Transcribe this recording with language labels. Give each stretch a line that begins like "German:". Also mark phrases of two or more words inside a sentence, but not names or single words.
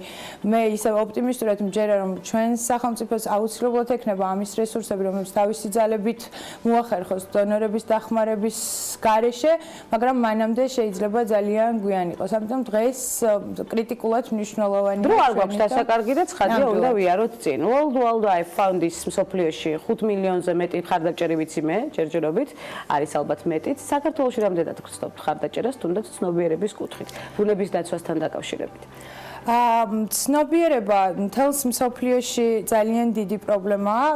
Georgian: მე ისევ ოპტიმისტურად მჯერა, რომ ჩვენს სახელმწიფოს აუცილებლად ექნება ამის რესურსები, რომლებიც თავისი ძალებით მოახერხოს დონორების დახმარების გარეშე, მაგრამ მანამდე შეიძლება ძალიან გვიან იყოს. ამიტომ დღეს კრიტიკულად მნიშვნელოვანია. დრო არ გვაქვს დასაკარგი და ცხადია უნდა ვიაროთ წინ.
English: World I found
Georgian: ის მსოფლიოში 5 მილიონზე მეტი ხარდაჭერი ვიცი მე. ჯერჯერობით არის ალბათ მეტიც. საქართველოში რამდენად გწნობთ ხარდაჭერას, თუნდაც ცნობიერების კუთხით, ბუნების დაცვასთან დაკავშირებით? ცნობიერება მთელს მსოფლიოში ძალიან დიდი პრობლემაა.